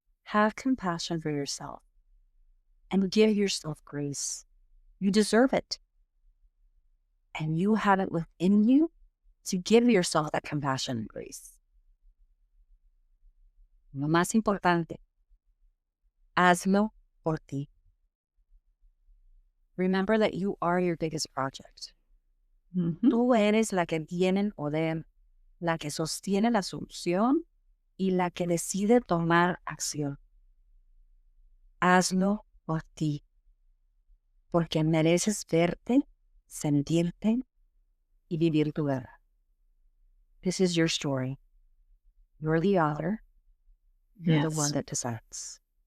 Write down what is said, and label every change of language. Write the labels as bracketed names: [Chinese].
[English] Have compassion for yourself and give yourself grace. You deserve it. And you have it within you to give yourself that compassion and grace. [Spanish] Lo más importante, hazlo por ti. [English] Remember that you are your biggest project. [Spanish] Tú eres la que tiene el poder, la que sostiene la solución y la que decide tomar acción. Hazlo por ti, porque mereces verte, sentirte y vivir tu vida. [English] This is your story. You're the author. You're the one that decides.